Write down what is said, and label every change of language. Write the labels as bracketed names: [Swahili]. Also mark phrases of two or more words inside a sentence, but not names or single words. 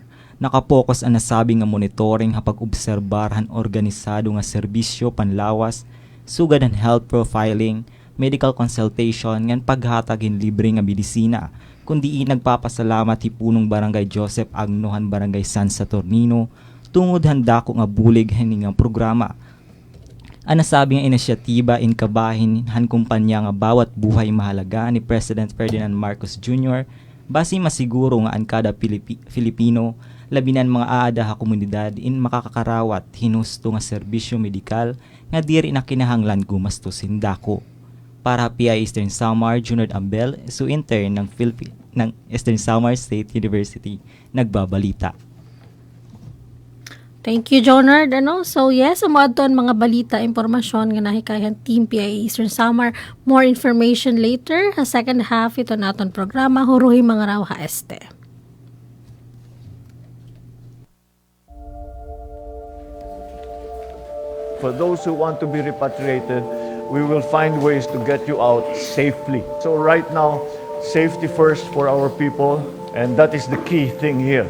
[Waray] Nakapokus ang nasabi nga monitoring ha pag-obserbar han organisado nga serbisyo panlawas, sugad han [English] health profiling, medical consultation [Waray] ngan paghatag hin libre nga medisina, kundi nagpapasalamat ti punong Barangay Joseph Agnohan Barangay San Saturnino tungod handa ko nga bulig haning nga programa. Ang nasabi nga inisyatiba in kabahin han kumpanya nga [Filipino] bawat buhay mahalaga [Waray] ni President Ferdinand Marcos Jr. basi masiguro nga ang kada Filipino labinan mga aada ha komunidad in makakakarawat hinusto nga serbisyo medikal nga diri na kinahanglan gumastusin dako. Para PI Eastern Samar, Junard Ambel, intern ng Eastern Samar State University, nagbabalita. [English] Thank you, Jonard. So yes, [Waray] umadton mga balita, impormasyon nga nahikayan Team PI Eastern Samar. [English] More information later. Sa second half, [Waray] ito naton programa, Huruhi Mga Raw ha Este. [English] For those who want to be repatriated, we will find ways to get you out safely. So right now, safety first for our people, and that is the key thing here.